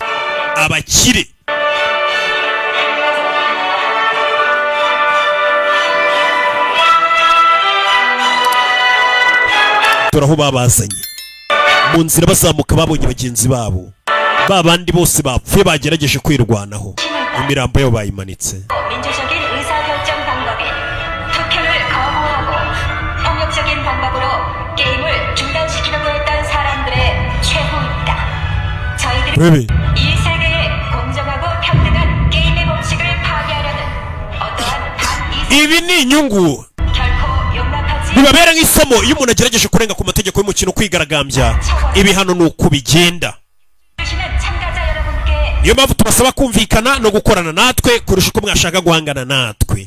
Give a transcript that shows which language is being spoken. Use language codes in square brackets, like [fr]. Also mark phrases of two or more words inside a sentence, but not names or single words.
[rw] abakire dore aho babazanye. mu nzira bazamuka babonye bagenzi babo, ba bandi bose bapfuye bagerageje kwirwanaho, imirambo yabo bayimanitse. [ko] 민주적인 의사결정 방법인 투표를 거부하고 폭력적인 방법으로 게임을 중단시키려고 했던 사람들의 최후입니다. 저희들은 이 세계에 공정하고 평등한 게임의 법칙을 파괴하려는 어떠한 [rw] ibi ni inyungu bibabera nk'isomo iyo umuntu agerageje kurenga ku mategeko y'umukino kwigaragambya. ibi hano ni uko bigenda. niyo mpamvu tubasaba kumvikana no gukorana natwe kurusha uko mwashaka guhangana natwe.